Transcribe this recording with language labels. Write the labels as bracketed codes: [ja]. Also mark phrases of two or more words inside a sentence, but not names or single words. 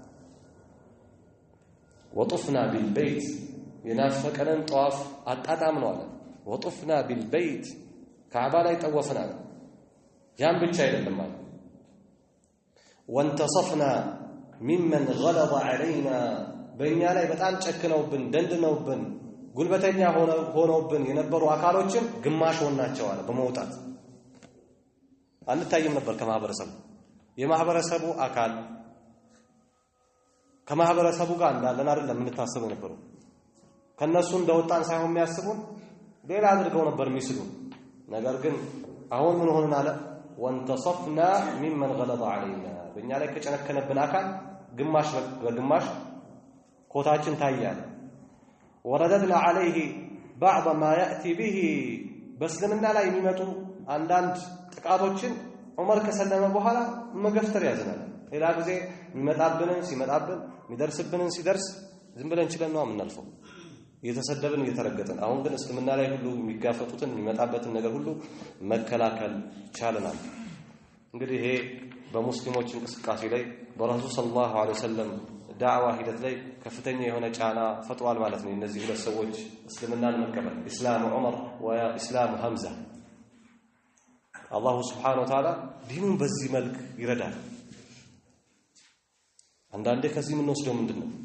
[ar] وطفنا بالبيت [am] የናፈቀንን ጧፍ አጣጣምነው አለ [ar] وطفنا بالبيت [am] ካዕባ ላይ ጠወፍናል ያን ብቻ አይደለም ማለት [ar] وانتصفنا ممن غلظ علينا [am] በእኛ ላይ በጣም ጨክነውብን ደንድነውብን ጉልበተኛ ሆነውብን የነበሩ አካሎችን ግማሽ ሆናቸው አለ በመውጣት አንታይም ነበር ከማህበረሰቡ የማህበረሰቡ አካል ከማህበረሰቡ ጋር እንዳለን አይደለም እንታሰበው ነበር ከነሱ እንደወጣን ሳይሆን የሚያስቡን ሌላ አድርገው ነበር የሚስሉ ነገር ግን አሁን ምን ሆነን አለ [ar] وانتصفنا ممن غلظ علينا [am] በእኛ ላይ ከጨነከነብን አካል ግማሽ በግማሽ ኮታችን ታያለ [ar] ورددنا عليه بعض ما ياتي به [am] በስልምና ላይ የሚመጡ አንዳንድ ጥቃቶችን ዑመር ከሰለመ በኋላ መገፍተር ያዘናል ሌላ ጊዜ የሚመጣብንን ሲመጣብን የሚደርስብንን ሲደርስ ዝም ብለን ችለን ነው የምናልፈው እየተሰደብን እየተረገጥን። አሁን ግን እስልምና ላይ ሁሉ የሚጋፈጡትን የሚመጣበትን ነገር ሁሉ መከላከል ቻለናል። እንግዲህ ይሄ በሙስሊሞች እንቅስቃሴ ላይ በረሱል [ar] صلى الله عليه وسلم [am] ዳዕዋ ሂደት ላይ ከፍተኛ የሆነ ጫና ፈጥሯል ማለት ነው። እነዚህ ሁለት ሰዎች እስልምናን መቀበል [ar] إسلام عمر وإسلام حمزة الله سبحانه وتعالى [am] ዲኑን በዚህ መልክ ይረዳል። አንዳንዴ ከዚህ የምንወስደው ምንድነው?